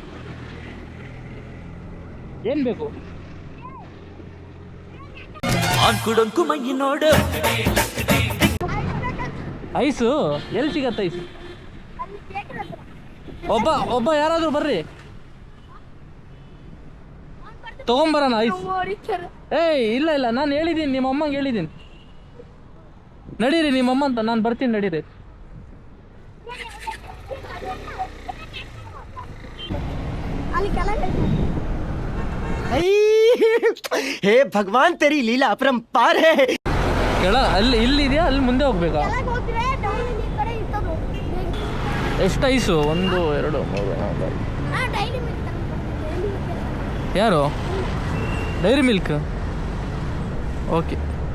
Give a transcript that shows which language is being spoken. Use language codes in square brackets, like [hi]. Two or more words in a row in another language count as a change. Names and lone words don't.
[kn] ಏನು ಬೇಕು ಐಸು ಎಲ್ಲಿ ಸಿಗತ್ತೆ ಐಸು ಒಬ್ಬ ಯಾರಾದರೂ ಬರ್ರಿ ತಗೊಂಬರೋಣ ಐಸ್ ಏಯ್ ಇಲ್ಲ ನಾನು ಹೇಳಿದ್ದೀನಿ ನಿಮ್ಮ ಅಮ್ಮಂಗೆ ಹೇಳಿದ್ದೀನಿ ನಡೀರಿ ನಿಮ್ಮಮ್ಮ ಅಂತ ನಾನು ಬರ್ತೀನಿ ನಡೀರಿ [hi] हे भगवान तेरी लीला अपरंपार है [kn] ಅಲ್ಲಿ ಇಲ್ಲಿದೆಯಾ ಅಲ್ಲಿ ಮುಂದೆ ಹೋಗ್ಬೇಕಾ ಎಷ್ಟು ಐಸು 1 2 3 4 ಯಾರು ಡೈರಿ ಮಿಲ್ಕ್ ಓಕೆ